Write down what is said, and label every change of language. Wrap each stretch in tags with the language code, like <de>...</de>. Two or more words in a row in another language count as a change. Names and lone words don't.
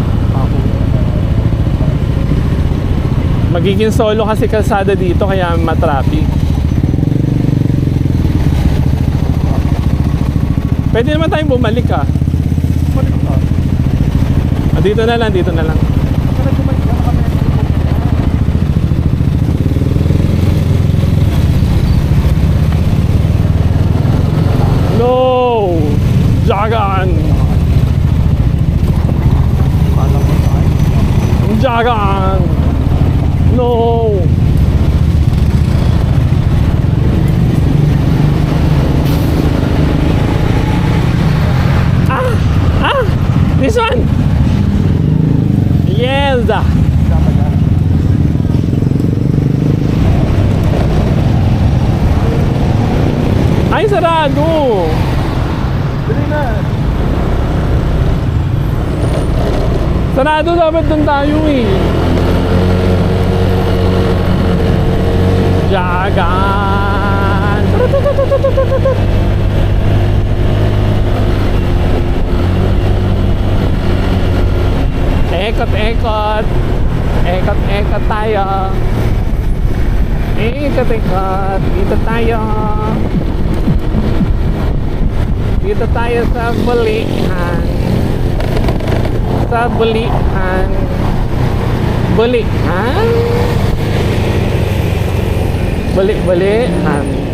<tl>Magiging solo kasi kalsada dito kaya matraffic. Pwede naman tayong bumalik ah. Balik ka. Dito na lang, dito na lang. Baka nagbumalik ka, baka may</tl> <en>No!</en> <tl>Jagan! Jagan!</tl> <en>No! This one! Yes!</en> <tl>Ay, sarado! Dali na. Sarado dapat doon tayo eh. Jagan! Ekot-ekot. Ekot-ekot tayo. Ekot-ekot. Dito tayo. Dito tayo sa bulihan. Sa bulihan. Bulihan? Bulihan.</tl>